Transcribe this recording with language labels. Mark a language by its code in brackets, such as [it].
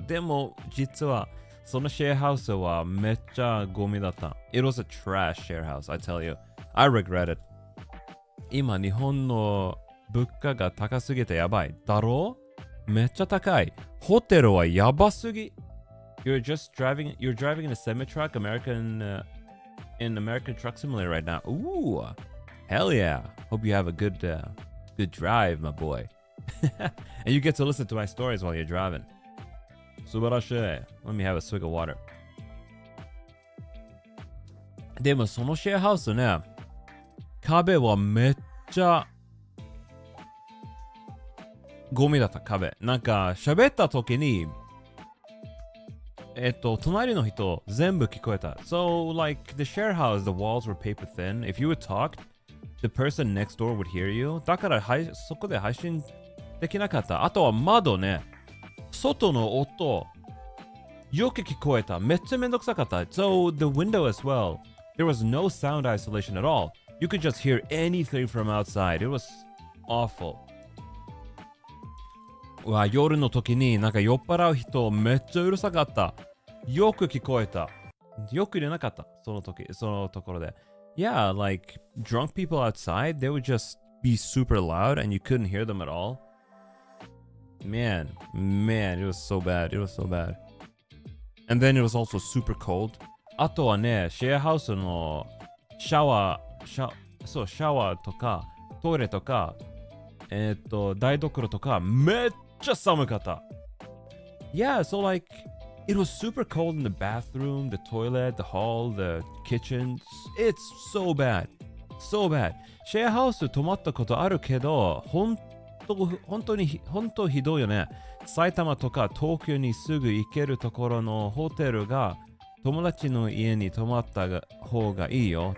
[ja] でも実はそのシェアハウスはめっちゃゴミだった。 [en] It was a trash share house, I tell you. I regret it. [ja] 今日本の物価が高すぎてやばい。だろ？めっちゃ高い。ホテルはやばすぎ。 [en] You're driving in a semi-truck in American Truck Simulator right now. Ooh, hell yeah. Hope you have a good drive, my boy. And you get to listen to my stories while you're driving. Subarashii. Let me have a swig of water. [ja] でもそのシェアハウスね、壁はめっちゃゴミだった壁。なんか喋った時に隣の人全部聞こえた。 [en] So, like, the share house, the walls were paper thin. If you would talk, the person next door would hear you. [ja] だからそこで配信できなかった。あとは窓ね。外の音、よく聞こえた。めっちゃめんどくさかった。 [en] So, the window as well. There was no sound isolation at all. You could just hear anything from outside. It was awful. [ja] うわ、夜の時になんか酔っ払う人めっちゃうるさかった。よく聞こえた。よく入れなかった。そのところで。 [en] Yeah, like drunk people outside, they would just be super loud and you couldn't hear them at all. Man, it was so bad. It was so bad. And then it was also super cold. [ja] あとはね、シェアハウスのシャワーとか、トイレとか、台所とか、めっちゃ寒かった。 [en] Yeah, so like, it was super cold in the bathroom, the toilet, the hall, the kitchen. It's so bad. So bad. [ja] シェアハウス泊まったことあるけど、本当ひどいよね。埼玉とか東京にすぐ行けるところのホテルが友達の家に泊まった方がいいよ。